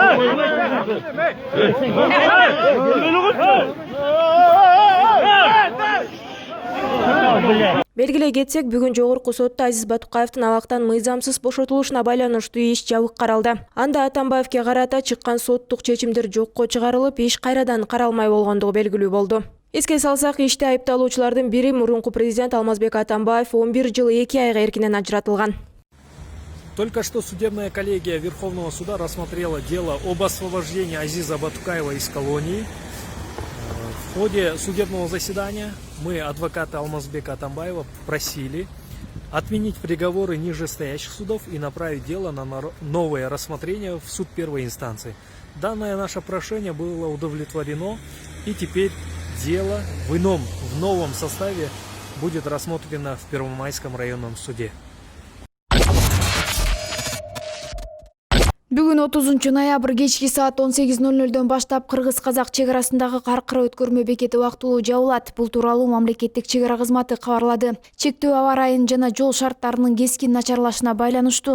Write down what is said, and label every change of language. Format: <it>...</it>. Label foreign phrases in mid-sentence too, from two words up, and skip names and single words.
<ky>Белгилей кетсек, бүгүн Жогорку сотто Азиз Батукаевдин алактан мыйзамсыз бошотулушуна байланыштуу иш жабык каралды. Анда Атамбаевге карата чыккан соттук чечимдер жокко чыгарылып, иш кайрадан каралмай болгондугу белгилүү болду. Эске салсак, иште айыпталуучулардын бири мурунку президент Алмазбек Атамбаев 11 жыл 2 айга эркинен ажыратылган.</ky> <ru>Только что судебная коллегия Верховного суда рассмотрела дело об освобождении Азиза Батукаева из колонии. В ходе судебного заседания мы, адвокаты Алмазбека Атамбаева, просили отменить приговоры нижестоящих судов и направить дело на новое рассмотрение в суд первой инстанции. Данное наше прошение было удовлетворено, и теперь дело в новом составе будет рассмотрено в Первомайском районном суде.</ru> <ky>Бүгүн 30 ноябрь кечки саат 18:00 баштап кыргыз-казак чек арасындагы Каркыра өткөрмө бекети убактылуу жабылат. Бул тууралуу мамлекеттик чек ара кызматы кабарлады. Чектөө аба ырайынын жана жол шарттарынын кескин начарлашына байланыштуу.</ky>